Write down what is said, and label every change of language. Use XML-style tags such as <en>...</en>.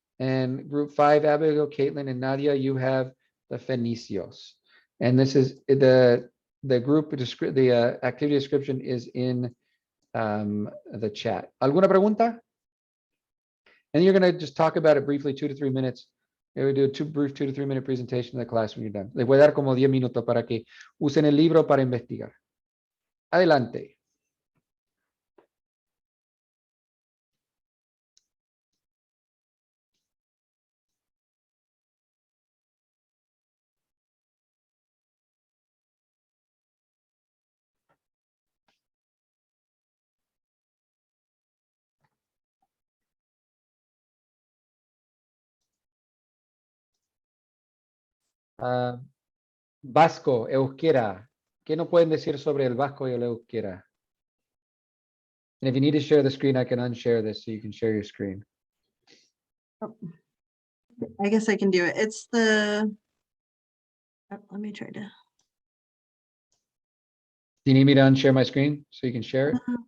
<en>And group 5, Abigail, Caitlin, and Nadia, you have the Fenicios. And this is the group, the activity description is in the chat.</en> <es>¿Alguna pregunta?</es> <en>And you're going to just talk about it briefly, 2 to 3 minutes. We do a brief 2 to 3 minute presentation in the class when you're done.</en> <es>Les voy a dar como 10 minutos para que usen el libro para investigar. Adelante. Vasco, euskera. ¿Qué no pueden decir sobre el vasco y el euskera?</es> <en>And if you need to share the screen, I can unshare this so you can share your screen. I guess I can do it. It's the, let me try to. Do you need me to unshare my screen so you can share it?</en>